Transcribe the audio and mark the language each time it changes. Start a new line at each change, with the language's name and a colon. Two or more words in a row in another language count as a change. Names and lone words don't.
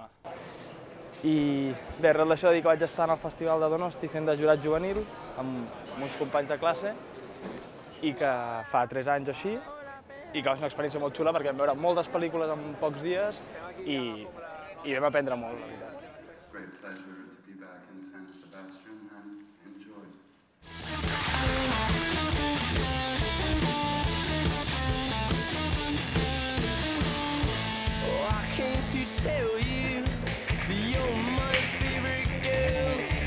Catalan: I bé, arrel d'això dir que vaig estar en el Festival de Donosti fent de jurat juvenil amb uns companys de classe i que fa 3 anys o així, i que va ser una experiència molt xula perquè vam veure moltes pel·lícules en pocs dies i vam aprendre molt, la veritat.
English: Great pleasure to be back in San Sebastian and enjoy. Oh, I came to tell you that you're my favorite girl.